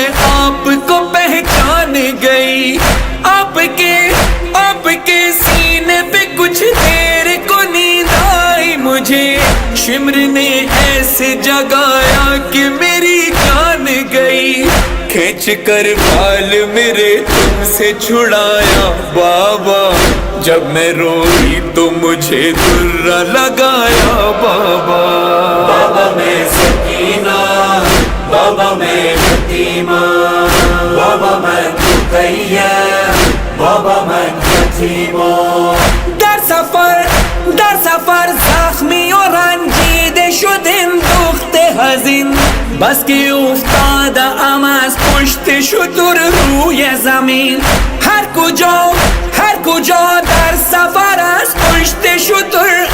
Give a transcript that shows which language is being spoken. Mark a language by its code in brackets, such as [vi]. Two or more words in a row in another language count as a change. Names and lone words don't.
[ur] آپ کو پہچان گئی، آپ کے سینے پہ کچھ دیر کو نیند آئی مجھے، شمر نے ایسے جگایا کہ میری جان گئی، کھینچ کر بال میرے تم سے چھڑایا بابا، جب میں روئی تو مجھے درہ لگایا بابا، بابا میں سکینہ، بابا میں یتیمہ، [fa] بابا من تقیم، بابا من یتیمہ، در سفر زخمی و رنجیده شدیم دخت حزین، بس که افتاده ام از پشت شتر روی زمین، هر کجا در سفر از پشت شتر